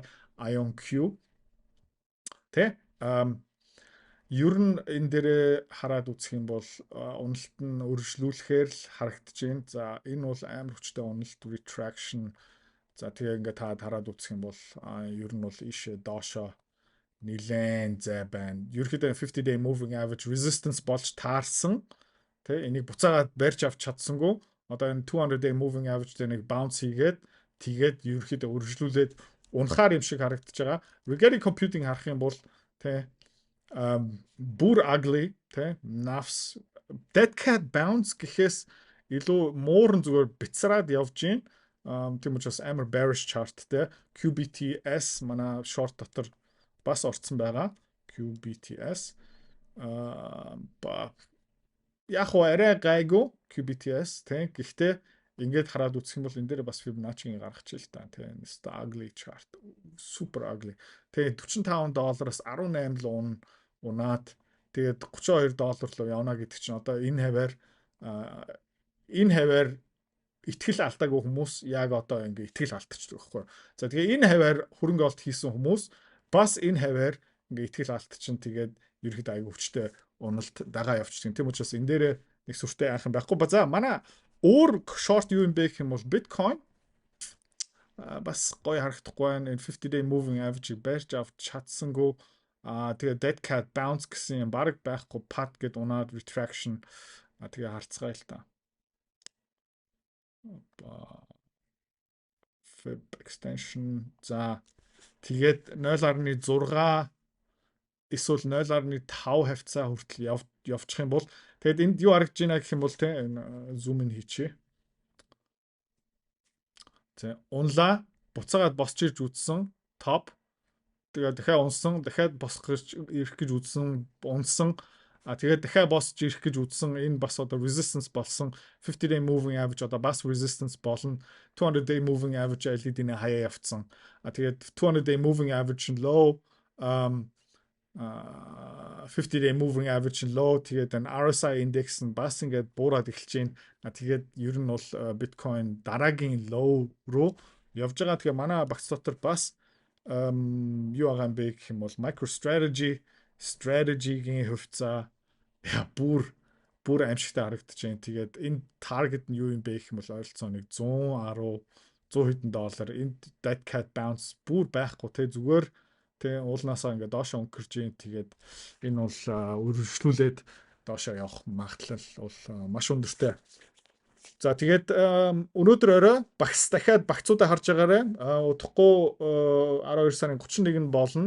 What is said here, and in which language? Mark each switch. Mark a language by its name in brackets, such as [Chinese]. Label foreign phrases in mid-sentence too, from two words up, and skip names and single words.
[Mongolian] IonQ тэ ер нь энэ дээрээ хараад үзэх юм бол уналт нь өргөжлүүлэхээр л харагдаж байна. За энэ бол амар хүчтэй уналт retraction. За тэгээ ингээд та хараад үзэх юм бол ер нь бол ийшээ доошоо нилээн зай байна. Ерөнхийдөө [English] 50-day moving average resistance [Mongolian] болж таарсан. Тэ энийг буцаагаад барьж авч чадсангүй. Одоо энэ [English] 200-day moving average [Mongolian] дээр нэг bounce хийгээд тэгээд ерөнхийдөө өргөжлүүлээд унахаар юм шиг харагдаж байгаа. Rigetti computing харах юм бол тэ бүр ugly тэ nafs [English] dead cat bounce [Mongolian] гэхээс илүү муурн зүгээр бицраад явж гин. Тийм учраас амар [English] bearish chart [Mongolian] тэ QBTS манай short дотор бас орцсон байгаа. QBTS яг уу арай гайгүй QBTS тэ гэхдээ ингээд хараад үзэх юм бол энэ дээр бас Fibonacci-г гаргачих л та тийм [English] ugly chart super ugly. [Mongolian] Тэгээ $45-аас 18 л унаад тэгээд $32 руу явна гэдэг чинь одоо энэ хаваар итгэл алдаагүй хүмүүс яг одоо ингээ итгэл алдчихдаг байхгүй. За тэгээ энэ хаваар хөрөнгө оруулалт хийсэн хүмүүс бас энэ хаваар ингээ итгэл алдчихин тэгээд ерөөд айгүй хүчтэй уналт дагаа явчихдаг. Тийм учраас энэ дээр нэг сүртэй айхан байхгүй. За манай өөр short юу юм бэ гэх юм бол Bitcoin бас гоё харагдахгүй байна. Энэ [English] 50-day moving average- [Mongolian] ийг барьж авч чадсангүй. Тэгээ [English] dead cat bounce [Mongolian] гэсэн юм баг байхгүй pat гэд унаад retraction. Тэгээ харцгаая л та. [English] Fib extension. [Mongolian] За тэгээд 0.6 эсвэл 0.5 хавцаа хүртэл явчих юм бол тэгээд энд юу харагдж байна гэх юм бол тэ [English] zoom in [Mongolian] хийчихье. За унлаа буцаагаад босч ирж үзсэн топ. Тэгээд дахиад унсан, дахиад босгож ирэх гэж үзсэн, унсан. Тэгээд дахиад босч ирэх гэж үзсэн. Энэ бас одоо resistance болсон. [English] 50-day moving average [Mongolian] одоо бас resistance болно. [English] 200-day moving average [Mongolian] LED-ний хаяа явцсан. Тэгээд [English] 200-day moving average [Mongolian] нь low [English] 50-day moving average [Mongolian] нь low. Тэгээд энэ [English] RSI index [Mongolian] нь бас ингээд буураад эхэлж байна. Тэгээд ер нь бол Bitcoin дараагийн low руу явж байгаа. Тэгээ манай багц дотор бас юу байгаа юм бэ гэх юм бол MicroStrategy-гийн хувьцаа бүр аимшигтай харагдаж байна. Тэгээд энэ target нь юу юм бэ гэх юм бол ойролцоо нэг 110 100 хэдэн доллар. Энд [English] dead cat bounce [Mongolian] бүр байхгүй те зүгээр тэ уулнаасаа ингээд доошоо өнгөрч юм. Тэгээд энэ бол өргөжлүүлээд доошоо явах магадлал бол маш өндөртэй. За тэгээд өнөөдөр орой дахиад багцуудаа харж байгаарай. Удахгүй 12 сарын 31-нд болно.